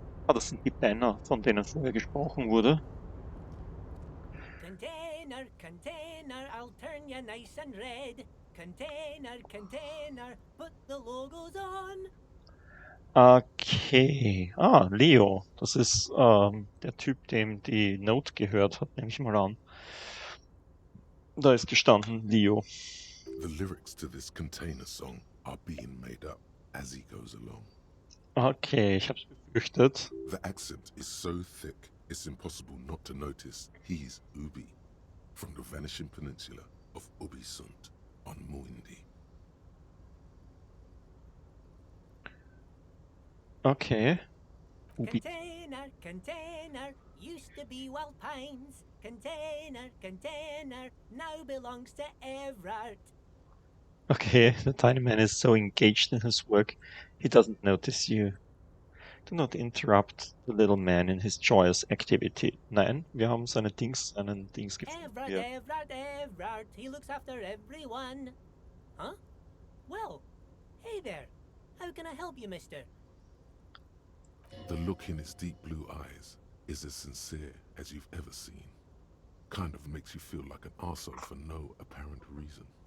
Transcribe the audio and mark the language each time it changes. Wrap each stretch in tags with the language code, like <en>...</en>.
<de>Das sind die Banner, von denen vorher gesprochen wurde.</de> <en>Container, container, I'll turn you nice and red. Container, container, put the logos on. Okay. Leo.</en> <de>Das ist der Typ, dem die Note gehört hat, nehme ich mal an. Da ist gestanden, Leo.</de> <en>The lyrics to this container song are being made up as he goes along.</en> <de>Okay, ich hab's befürchtet.</de> <en>The accent is so thick, it's impossible not to notice he's Ubi, from the vanishing peninsula of Ubisund on Muindi. Okay. Container, container, used to be Wild Pines. Container, container, now belongs to Everard. Okay, the tiny man is so engaged in his work, he doesn't notice you. Do not interrupt the little man in his joyous activity.</en> <de>Nein, wir haben seinen Dings gefunden.</de> <en>Everard,</en> <de>Ja.</de> <en>Everard, Everard, he looks after everyone. Huh? Well, hey there. How can I help you, mister? The look in his deep blue eyes is as sincere as you've ever seen. Kind of makes you feel like an arsehole for no apparent reason.</en>